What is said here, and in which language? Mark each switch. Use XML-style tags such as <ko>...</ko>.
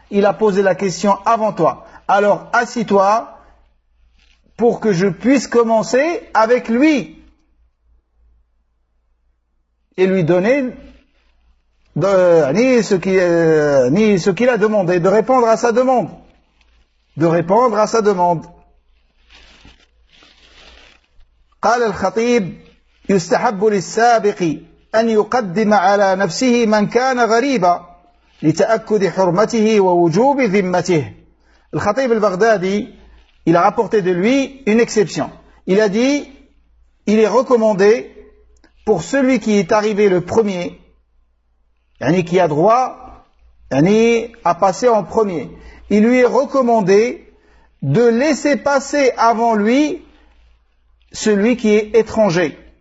<fr>Il a posé la question avant toi. Alors assis-toi pour que je puisse commencer avec lui et lui donner ce qu'il a demandé, de répondre à sa demande. De répondre à sa demande.</fr> <ar>قال الخطيب يستحب للسابق أن يقدم على نفسه من كان غريبا لتأكد حرمته ووجوب ذمته.</ar> <fr>Le khatib al-Baghdadi, il a rapporté de lui une exception. Il a dit, il est recommandé pour celui qui est arrivé le premier, yani qui a droit, yani à passer en premier. Il lui est recommandé de laisser passer avant lui celui qui est étranger.</fr>